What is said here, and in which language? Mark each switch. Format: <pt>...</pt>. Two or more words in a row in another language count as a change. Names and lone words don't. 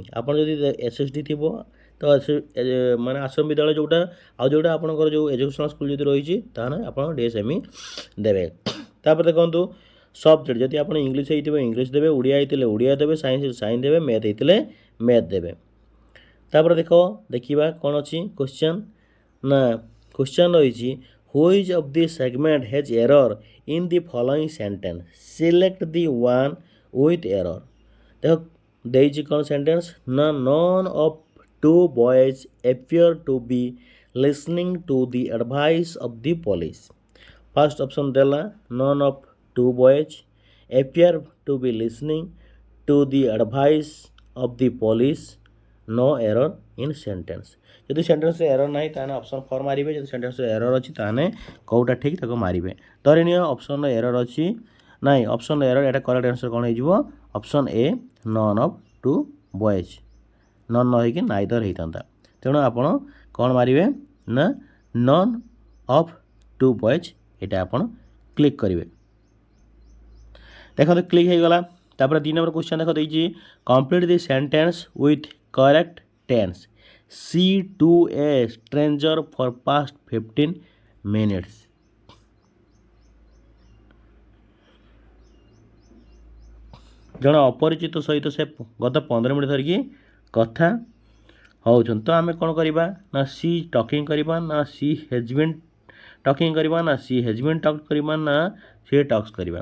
<or>ଆପଣ ଯଦି SSD ଥିବ ତ ମାନେ ଆଶ୍ରମ ବିଦ୍ୟାଳୟ ଯେଉଁଟା, ଆଉ ଯେଉଁଟା ଆପଣଙ୍କର ଯେଉଁ</or> <en>educational school</en> <or>ଯଦି ରହିଛି ତାହେଲେ ଆପଣ DSME ଦେବେ। ତାପରେ ଦେଖନ୍ତୁ ସବଜେକ୍ଟ, ଯଦି ଆପଣ ଇଂଲିଶ ହେଇଥିବେ ଇଂଲିଶ ଦେବେ, ଓଡ଼ିଆ ହେଇଥିଲେ ଓଡ଼ିଆ ଦେବେ, ସାଇନ୍ସ ସାଇନ୍ସ ଦେବେ, ମ୍ୟାଥ୍ ହେଇଥିଲେ ମ୍ୟାଥ୍ ଦେବେ। ତାପରେ ଦେଖିବା କ'ଣ ଅଛି କ୍ୱେଶ୍ଚନ୍ ନା କ୍ୱେଶ୍ଚନ୍ ରହିଛି</or> <en>which of the segment has error in the following sentence, select the one with error।</en> <or>ଦେଖ ଦେଇଛି କ'ଣ ସେଣ୍ଟେନ୍ସ ନା</or> <en>none of two boys appear to be listening to the advice of the police। first option ଦେଲା none of two boys appear to be listening to the advice of the police, no error in sentence।</en> <or>ଯଦି ସେଣ୍ଟେନ୍ସରେ ଏରର୍ ନାହିଁ ତାହେଲେ ଅପସନ୍ 4 ମାରିବେ, ଯଦି ସେଣ୍ଟେନ୍ସରେ ଏରର୍ ଅଛି ତାହେଲେ କେଉଁଟା ଠିକ୍ ତାକୁ ମାରିବେ। ଧରିନିଅ ଅପସନ୍ର ଏରର୍ ଅଛି, ନାଇଁ ଅପସନ୍ର ଏରର୍, ଏଇଟା</or> <en>correct answer</en> <or>କ'ଣ ହେଇଯିବ</or> <en>option A none of two boys,</en> <or>ନନ୍ ନ ହେଇକି ନାଇଦର ହେଇଥାନ୍ତା। ତେଣୁ ଆପଣ କ'ଣ ମାରିବେ ନା</or> <en>none of two boys,</en> <or>ଏଇଟା ଆପଣ କ୍ଲିକ୍ କରିବେ। ଦେଖନ୍ତୁ କ୍ଲିକ୍ ହେଇଗଲା। ତାପରେ 2 ନମ୍ବର କ୍ୱେଶ୍ଚନ୍ ଦେଖ ଦେଇଛି</or> <en>complete the sentence with correct tense, see to a stranger for past 15 minutes।</en> <or>ଜଣେ ଅପରିଚିତ ସହିତ ସେ ଗତ 15 ମିନିଟ୍ ଧରିକି କଥା ହେଉଛନ୍ତି। ତ ଆମେ କ'ଣ କରିବା ନା</or> <en>she talking</en> <or>କରିବା, ନା</or> <en>she has been talking</en> <or>କରିବା, ନା</or> <en>she has been talk</en> <or>କରିବା, ନା</or> <en>she talks</en> <or>କରିବା।</or>